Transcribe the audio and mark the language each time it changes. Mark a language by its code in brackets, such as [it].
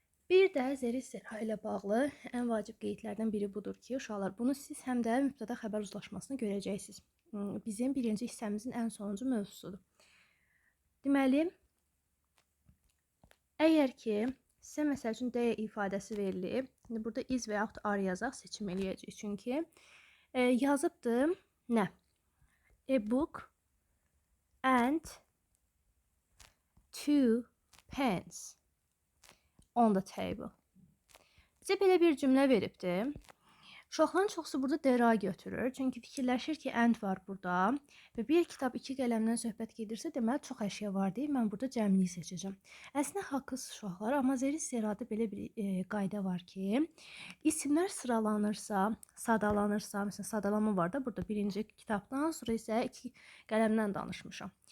[az] Bir də there is there ilə bağlı ən vacib qeydlərdən biri budur ki, uşaqlar, bunu siz həm də mübtəda xəbər uzlaşmasını görəcəksiniz. Bizim birinci hissəmizin ən sonuncu mövzusudur. Deməli, əgər ki, sizə məsəl üçün D ifadəsi verilib, şimdi burada is və yaxud are yazaq, seçim eləyəcəyik. Çünki yazıbdır nə? [en] A book and 2 pens on the table. [az] Bizə belə bir cümlə veribdir. Uşaqların çoxsu burada dera götürür. Çünki fikirləşir ki, and var burada və bir kitab 2 qələmdən söhbət gedirsə, deməli çox əşya var deyib, mən burada cəmliyi seçəcəm. Əslində haqlısınız uşaqlar, amma there-is-there-da belə bir qayda var ki, isimlər sıralanırsa, sadalanırsa, məsələn, sadalama var da burada birinci kitabdan, sonra isə 2 qələmdən danışmışam.